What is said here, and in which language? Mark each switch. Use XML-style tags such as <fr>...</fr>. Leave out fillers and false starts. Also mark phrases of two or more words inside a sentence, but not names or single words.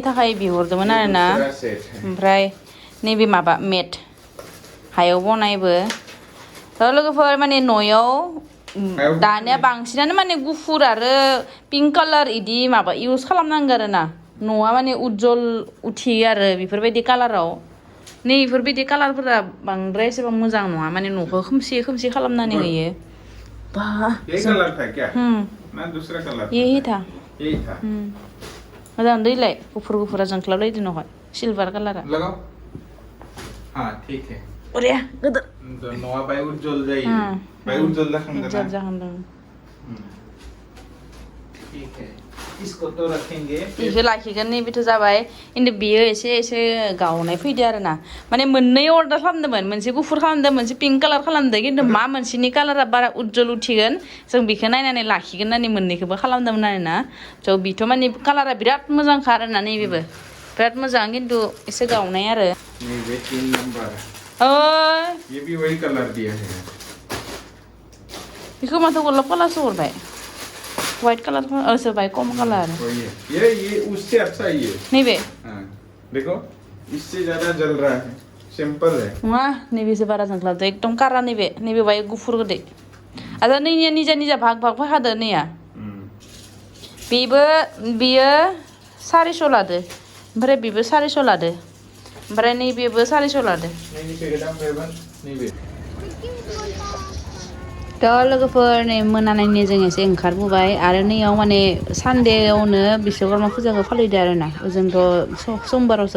<brx>थाखाय बिहरदोंमोन आरोना ओमफ्राय नैबे माबा मेट हायाव बनायबो थ' लोगोफोर माने न'याव दानिया बांसिनानो माने गुफुर आरो</brx> <en>pink colour</en> <brx>इदि माबा इउज खालामनांगौ आरोना न'आ माने उज्जवल उथियो आरो बेफोरबायदि कालाराव नै इफोरबायदि कालारफोरा बांद्राय एसेबां मोजां नङा माने न'खौ खोमसि खोमसि खालामनानै होयो बा</brx> <hi>ये कलर था क्या ना दूसरा कलर यही था यही था</hi> <brx>मोजां दैलाय गुफुर गुफुरा जोंख्लाबलायदों न'हाय सिलभार कालारा</brx> <hi>लगाओ हाँ ठीक है</hi> <brx>बरिया गोदोर न'आ बाय उज्जवल जायो बाय उज्जवल जाखांदों</brx> <hi>ठीक है इसको तो रखेंगे</hi> <brx>इखौ लाखिगोन नैबेथ' जाबाय खिन्थु बियो एसे गावनाय फैदो आरोना माने मोननै अर्डार खालामदोंमोन मोनसे गुफुर खालामदों मोनसे</brx> <en>pink colour</en> <brx>खालामदों खिन्थु मा मोनसेनि कालारा बारा उज्जवल उथिगोन जों बेखौ नायनानै लाखिगोन होननानै मोननैखौबो खालामदोंमोन आरोना थ' बिथ' माने कालारा बिराद मोजांखा आरोना नैबेबो बिराद मोजां खिन्थु एसे गावनाय आरो</brx> <hi>नैबे 3 नंबर ये भी वही कलर दिया है</hi> <brx>बेखौ माथो गलाब कालारसो हरबाय</brx> <en>white colour</en> <brx>सोरबाय कम कलर</brx> <hi>ये उससे अच्छा है ये</hi> <brx>नैबे</brx> <hi>हाँ देखो इससे ज्यादा जल रहा है सिंपल है</hi> <brx>नङा नैबेसो बारा जोंख्लाबदो एकदम कारा नैबे बाय गुफुर गोदै आरो नैनिया निजा भाग फैखादो नैया बेयो 400 लादो ओमफ्राय बेबो 400 लादो ओमफ्राय नैबेबो 400 लादो थ' लोगोफोर नै मोनानायनि जों एसे ओंखारबोबाय आरो नैयाव माने सानदेआवनो बिश्वकर्मा फुजाखौ फालिदो आरोना जोंथ' समबारावसो</brx>